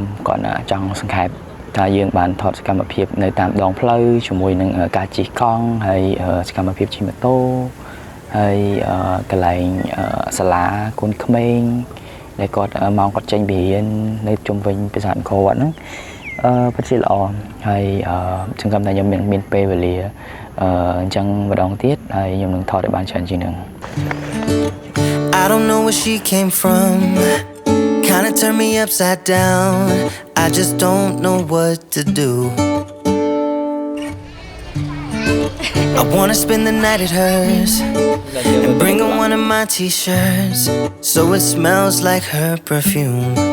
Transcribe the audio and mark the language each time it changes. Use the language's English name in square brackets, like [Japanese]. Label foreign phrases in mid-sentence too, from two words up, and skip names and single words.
[Khmer] គាត់ចង់សង្ខេបថាយើងបានថតសកម្មភាពនៅតាមដងផ្លូវជាមួយនឹងការជិះកង់ហើយសកម្មភាពជិះម៉ូតូហើយកន្លែងសាលាកូនក្មេងដែលគាត់មកគាត់ចេញពីរៀននៅជុំវិញប្រាសាទអង្គរវត្តហ្នឹងពិតជាល្អហើយសង្ឃឹមថាខ្ញុំមានពេលវេលាអញ្ចឹងម្ដងទៀតហើយខ្ញុំនឹងថតឲ្យបានច្រើនជាងនឹង [English] I don't know where she came from. Kinda turned me upside down. I just don't know what to do. I wanna spend the night at hers and bring her one of my t-shirts so it smells like her perfume.